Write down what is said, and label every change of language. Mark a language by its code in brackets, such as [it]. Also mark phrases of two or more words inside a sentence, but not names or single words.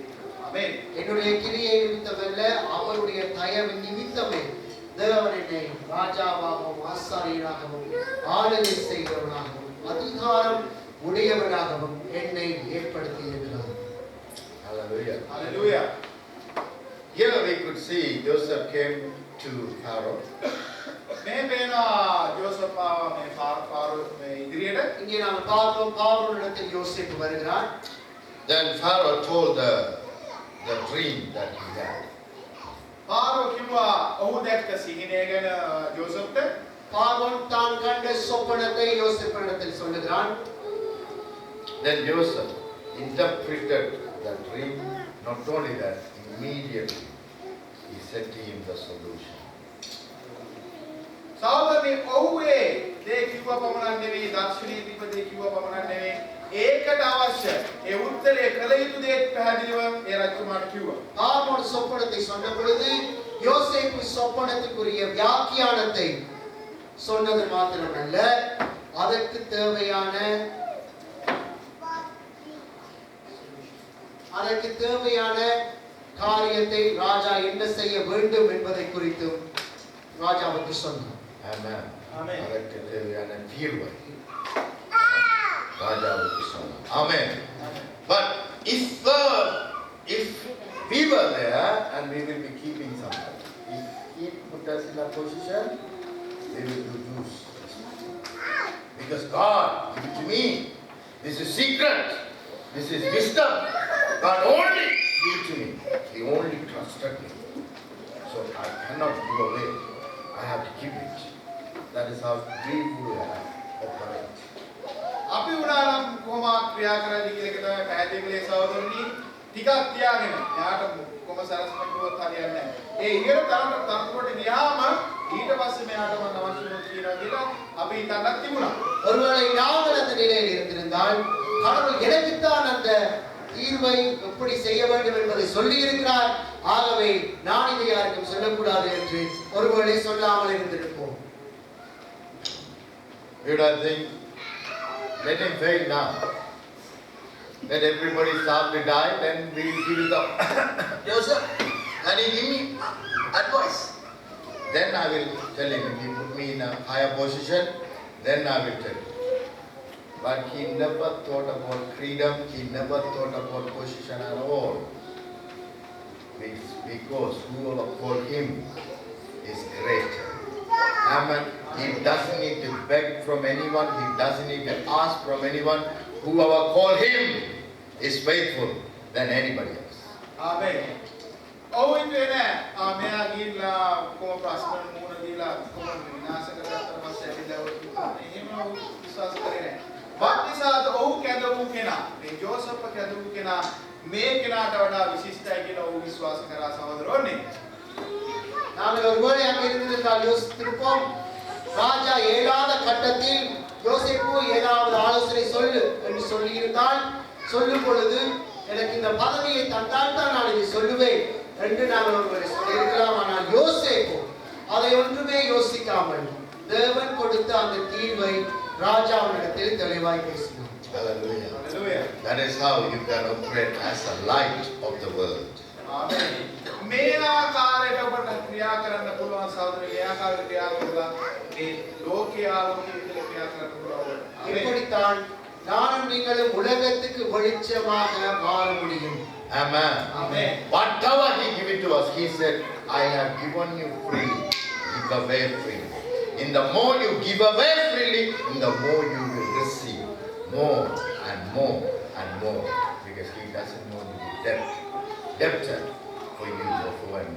[si] ආමේන්. [ta] என்னுடைய கிரியை நிமித்தமல்ல அவருடைய தயவு நிமித்தமே தேவன் என்னை ராஜாவாகவும் ஆசாரியராகவும் ஆளுகை செய்கிறவனாகவும் அதிகாரம் உடையவனாகவும் என்னை ஏற்படுத்தி இருக்கிறார். [en] Hallelujah. [si] හලෙලුයා. [en] Here we could see Joseph came to Pharaoh. [si] මේ පේනවා ජෝසප් ආව මේ පාරෝ මේ ඉදිරියට. [ta] இங்கே நாம் பார்த்தோம் பார்வோனிடத்தில் யோசேப்பு வருகிறார். [en] Then Pharaoh told the dream that he had. [si] පාරෝ කිව්වා ඔහු දැක්ක සිහිනය ගැන ජෝසප්ට. [ta] பார்வோன் தான் கண்ட சொப்பனத்தை யோசேப்பினிடத்தில் சொல்லுகிறான். [en] Then Joseph interpreted the dream. Not only that, immediately he said to him the solution. [si] සහෝදරනි ඔහුගේ දේ කිව්වා පමණක් නෙවෙයි දර්ශනීය දීපදේ කිව්වා පමණක් නෙවෙයි ඒකට අවශ්‍ය ඒ උත්තරේ කළ යුතු දේ පැහැදිලිව ඒ රජතුමාට කිව්වා. [ta] பார்வோன் சொப்பனத்தை சொன்ன பொழுது யோசேப்பு சொப்பனத்துக்குரிய வியாக்கியானத்தை சொன்னது மாத்திரமல்ல அதற்கு தேவையான காரியத்தை ராஜா என்ன செய்ய வேண்டும் என்பதை குறித்தும் ராஜாவுக்கு சொன்னார். [en] Amen. Amen. [ta] அதற்கு தேவையான தீர்வை ராஜாவுக்கு சொன்னார். [en] Amen. But if we were there and we will be keeping something, if he put us in a position, we will do this. Because God, give it to me. This is secret. This is wisdom. God only give it to me. He only trusted me. So I cannot give away. I have to keep it. That is how we will operate. [si] අපි උනානම් කොහොම ක්‍රියා කරන්නේ කියන එක තමයි පැහැදිලි සහෝදරනි. ටිකක් තියාගෙන යාට කොහොම සරස්මකුවත් හරියන්නේ නැහැ. ඒ ඉහළ තරමට ගියාම ඊට පස්සේ මෙයාට මම අවශ්‍ය වුණොත් කියනවා කියලා අපි හිතන්නත් තිබුණා. [ta] ஒருவேளை நாங்கள் அந்த நிலையில் இருந்திருந்தால் கடவுள் எனக்குத்தான் அந்த தீர்வை எப்படி செய்ய வேண்டும் என்பதை சொல்லி இருக்கிறார். ஆகவே நான் இதை யாருக்கும் சொல்லக்கூடாது என்று ஒருவேளை சொல்லாமல் இருந்திருப்போம். [en] Would I think, let him fail now. Let everybody start to die, then we will give it up. Joseph, can you give me advice? Then I will tell him, if he put me in a higher position, then I will tell him. But he never thought about freedom, he never thought about position at all. Because whoever called him is greater. Amen. He doesn't need to beg from anyone, he doesn't need to ask from anyone. Whoever called him is faithful than anybody else. [si] ආමේන්. ඔව් ඉන්නේ නෑ. මෙයා ගිහිල්ලා කොහොම ප්‍රශ්න මුහුණ දීලා කොහොම විනාශ කරගත්තට පස්සේ ඇවිල්ලා එහෙම විශ්වාස කරේ නෑ. වක්නිසාද ඔහු කැඳවු කෙනා. මේ ජෝසප් කැඳවු කෙනා මේ කෙනාට වඩා විශිෂ්ටයි කියලා ඔහු විශ්වාස කරා සහෝදරෝනේ. [ta] நாங்கள் ஒருவேளை அங்கே இருந்திருந்தால் யோசித்திருப்போம். ராஜா ஏழாத கட்டத்தில் யோசேப்பு ஏதாவது ஆலோசனை சொல்லு என்று சொல்லியிருந்தால் சொல்லும் பொழுது எனக்கு இந்த பதவியை தந்தால் தான் நான் இதை சொல்லுவேன் என்று நாங்கள் ஒருவரை சொல்லியிருக்கலாம். ஆனால் யோசேப்பு அதை ஒன்றுமே யோசிக்காமல் தேவன் கொடுத்த அந்த தீர்வை ராஜாவினிடத்தில் தெளிவாய் பேசினார். [en] Hallelujah. Hallelujah. That is how you can operate as a light of the world. [si] ආමේන්. මේ ආකාරයට ඔබට ක්‍රියා කරන්න පුළුවන් සහෝදරයෝ. මේ ආකාරයට ක්‍රියා කරලා මේ ලෝකයේ ආලෝකයේ විදිහට ක්‍රියා කරන්න පුළුවන්. ආමේන්. [ta] இப்படித்தான் நானும் நீங்களும் உலகத்துக்கு வெளிச்சமாக மாற முடியும். [en] Amen. Amen. Whatever he gave it to us, he said, I have given you free. Give away free. In the more you give away freely, in the more you will receive more and more and more. Because He doesn't want to be debtor for you or for me.